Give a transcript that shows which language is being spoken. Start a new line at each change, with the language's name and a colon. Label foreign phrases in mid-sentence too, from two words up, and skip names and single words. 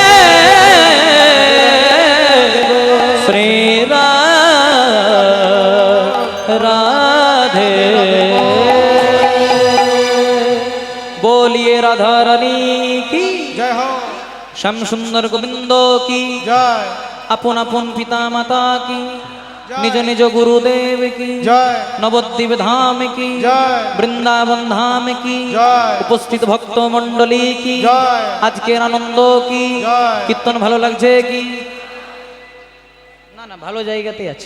Hindi: श्री राधे। बोलिए राधा रानी की, जय हो, श्याम सुंदर गोविंद की, जय
Bangla: আপন আপন পিতা মাতা কি, নিজ নিজ গুরুদেব কি, जय নবদ্বীপ ধাম কি, জয়। বৃন্দাবন ধাম কি, জয়। উপস্থিত ভক্ত মন্ডলী কি, জয়। আজকের আনন্দ কি, জয়। কীর্তন ভালো লাগছে কি? না না, ভালো জায়গাতেই আছে।